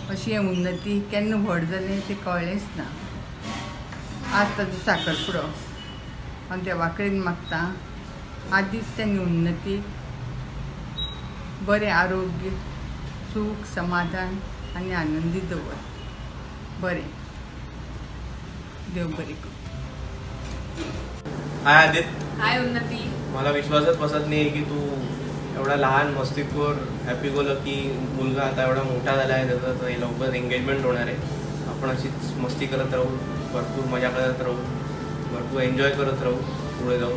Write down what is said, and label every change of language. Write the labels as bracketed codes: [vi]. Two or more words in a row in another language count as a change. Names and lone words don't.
[kok] अशी उन्नती केन्ना व्हड जालें तें कळ्ळेंच ना. आज ताजो साखरपुडो हांव देवा कडेन मागता आदित्यान उन्नती बरें आरोग्य सूख समाधान आनी आनंदी दवर. बरें, देव बरें कर. हाय आदित्य, हाय उन्नती. [mr] मला विश्वासच बसत नाही की तू एवढा लहान मस्तीखोर [en] happy go lucky [mr] मुलगा आता एवढा मोठा झाला आहे, त्याचं तर लवकर एंगेजमेंट होणार आहे. आपण अशीच मस्ती करत राहू, भरपूर मजा करत राहू, भरपूर एन्जॉय करत राहू पुढे जाऊन.